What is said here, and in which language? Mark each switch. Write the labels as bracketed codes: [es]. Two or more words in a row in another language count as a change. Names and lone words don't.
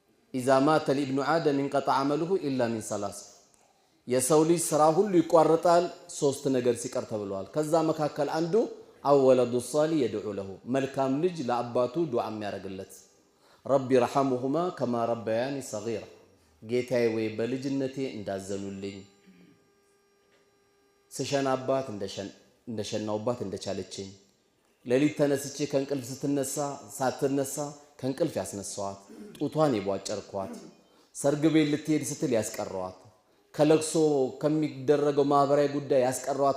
[ar] إذا مات الابن آدم انقطع عمله إلا من ثلاث [am] የሰው ልጅ ስራ ሁሉ ይቋረጣል ሶስት ነገር ሲቀር ተብሏል ከዛ መካከል አንዱ [ar] أو ولد صالح يدعو له [am] መልካም ልጅ ለአባቱ ዱዓ የሚያደርግለት [ar] رب رحمهما كما ربياني صغيرا [am] ጌታዬ ወይ በልጅነቴ እንዳዘኑልኝ ስሸናባት እንደሸናውባት እንደቻለችኝ ለሊት ተነስቼ ከእንቅልፍ ሳትነሳ ከእንቅልፍ ያስነሳዋት ጡቷን ይቧጨርኳት ሰርግ ቤት ልትሄድ ስትል ያስቀረዋት ከለቅሶ ከሚደረገው ማህበራዊ ጉዳይ ያስቀረዋት